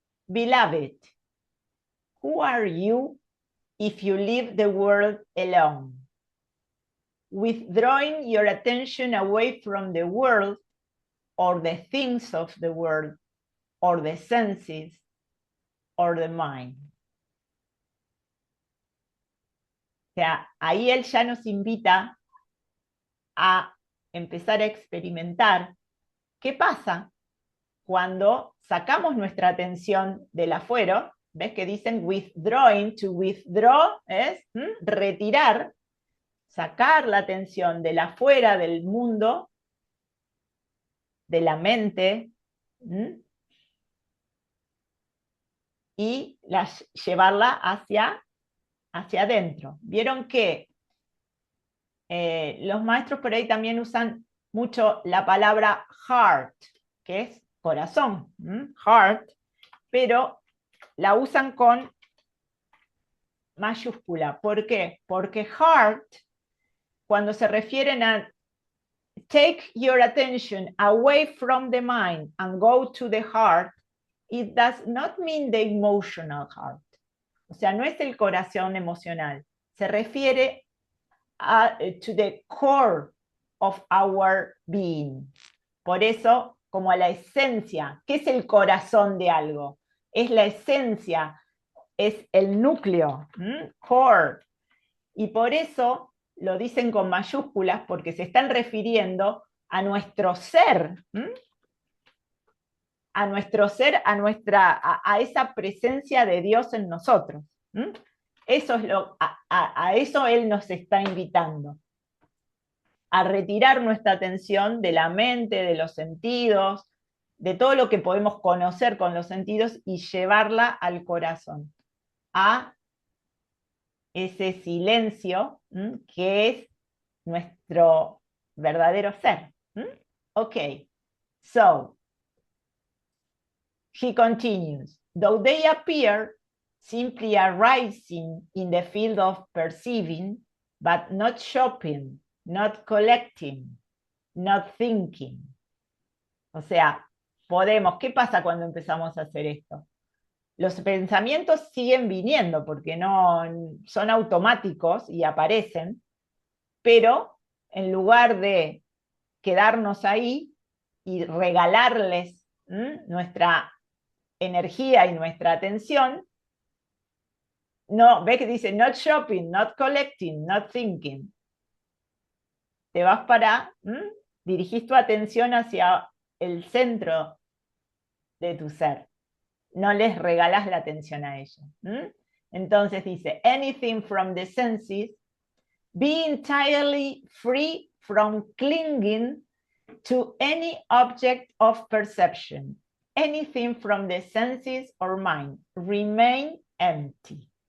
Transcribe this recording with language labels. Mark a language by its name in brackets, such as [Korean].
[English] Beloved, who are you if you leave the world alone? Withdrawing your attention away from the world or the things of the world or the senses or the mind. [Spanish] O sea, ahí él ya nos invita a empezar a experimentar qué pasa cuando sacamos nuestra atención del afuera. ¿Ves que dicen withdrawing? To withdraw es retirar, sacar la atención del afuera, del mundo, de la mente, y llevarla hacia adentro. Vieron que los maestros por ahí también usan mucho la palabra heart, que es corazón, heart, pero la usan con mayúscula. ¿Por qué? Porque heart, cuando se refieren a [English] take your attention away from the mind and go to the heart, it does not mean the emotional heart. [Spanish] O sea, no es el corazón emocional. Se refiere [English] to the core of our being. [Spanish] Por eso, como a la esencia. ¿Qué es el corazón de algo? Es la esencia, es el núcleo, core. Y por eso lo dicen con mayúsculas, porque se están refiriendo a nuestro ser, a nuestro ser, a esa presencia de Dios en nosotros. Eso es a eso Él nos está invitando, a retirar nuestra atención de la mente, de los sentidos, de todo lo que podemos conocer con los sentidos y llevarla al corazón, a ese silencio que es nuestro verdadero ser. [English] Okay, so he continues, though they appear simply arising in the field of perceiving, but not shopping, not collecting, not thinking. [Spanish] O sea, ¿qué pasa cuando empezamos a hacer esto? Los pensamientos siguen viniendo porque no son automáticos y aparecen, pero en lugar de quedarnos ahí y regalarles nuestra energía y nuestra atención, no, ve que dice [English] not shopping, not collecting, not thinking. [Spanish] Te vas dirigís tu atención hacia el centro de tu ser. No les regalas la atención a ellos. Entonces dice, [English] anything from the senses, be entirely free from clinging to any object of perception. Anything from the senses or mind, remain empty.